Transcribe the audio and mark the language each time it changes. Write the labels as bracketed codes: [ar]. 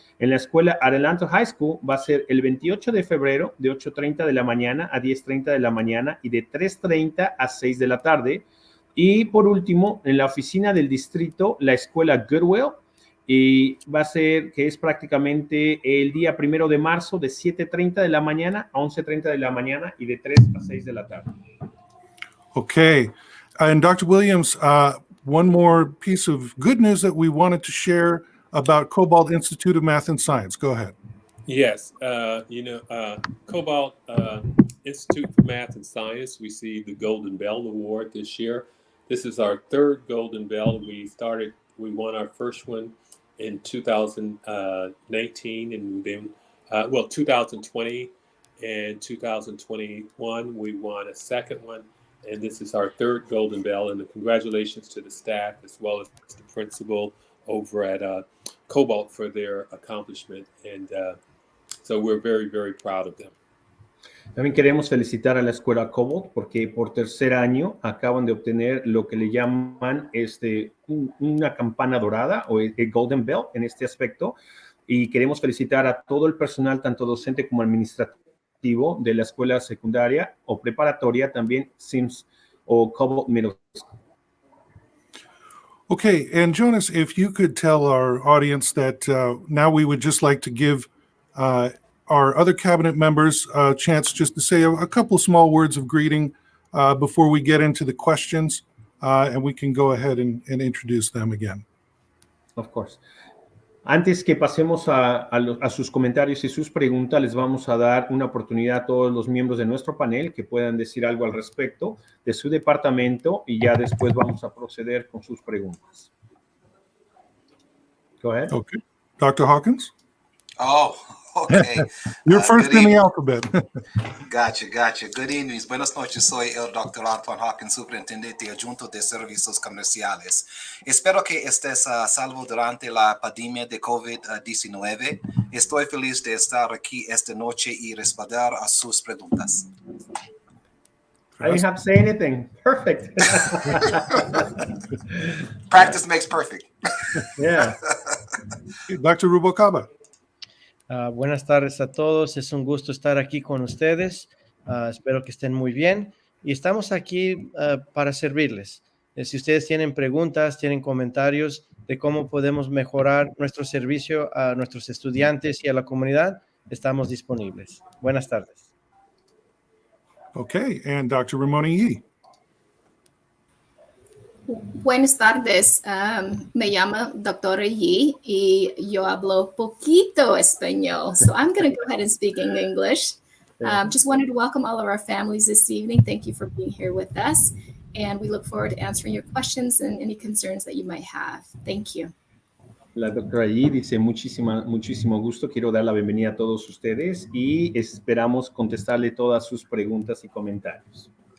[es] En la escuela Adelanto High School va a ser el 28 de febrero, de 8:30 de la mañana a 10:30 de la mañana y de 3:30 a 6 de la tarde. Y por último, en la oficina del distrito, la escuela Goodwill, y va a ser que es prácticamente el día 1 de marzo de 7:30 de la mañana a 11:30 de la mañana y de 3 a 6 de la tarde. [en] Okay. And Dr. Williams, one more piece of good news that we wanted to share about Cobalt Institute of Math and Science. Go ahead. Yes, Cobalt Institute for Math and Science received the Golden Bell Award this year. This is our third Golden Bell. We won our first one in 2019, and then, 2020 and 2021, we won a second one, and this is our third Golden Bell, and congratulations to the staff as well as the principal over at Cobalt for their accomplishment, and so we're very, very proud of them. [es] También queremos felicitar a la escuela Cobalt porque por tercer año acaban de obtener lo que le llaman una campana dorada o el Golden Bell en este aspecto, y queremos felicitar a todo el personal, tanto docente como administrativo de la escuela secundaria o preparatoria, también Sims o Cobalt Middle School. [en] Okay, and Jonas, if you could tell our audience that now we would just like to give our other cabinet members a chance just to say a couple small words of greeting before we get into the questions, and we can go ahead and introduce them again. Of course. [es] Antes que pasemos a sus comentarios y sus preguntas, les vamos a dar una oportunidad a todos los miembros de nuestro panel que puedan decir algo al respecto de su departamento y ya después vamos a proceder con sus preguntas. [en] Go ahead. Okay. Dr. Hawkins? Oh, okay. You're first in the alphabet. Gotcha. Good evening. [es] Buenas noches. Soy el Dr. Antoine Hawkins, superintendente de Junta de Servicios Comerciales. Espero que estés salvo durante la pandemia de COVID-19. Estoy feliz de estar aquí esta noche y responder a sus preguntas. [en] I didn't have to say anything. Perfect. Practice makes perfect. Yeah. Dr. Rubalcaba. [es] Buenas tardes a todos, es un gusto estar aquí con ustedes, espero que estén muy bien y estamos aquí para servirles. Si ustedes tienen preguntas, tienen comentarios de cómo podemos mejorar nuestro servicio a nuestros estudiantes y a la comunidad, estamos disponibles. Buenas tardes. [en] Okay, and Dr. Ramona Yee. [es] Buenas tardes, me llamo Doctora Yee y yo hablo poquito español, [en] so I'm going to go ahead and speak in English. Just wanted to welcome all of our families this evening. Thank you for being here with us, and we look forward to answering your questions and any concerns that you might have. Thank you. [es] La doctora Yee dice muchísimo gusto, quiero dar la bienvenida a todos ustedes y esperamos contestarle todas sus preguntas y comentarios.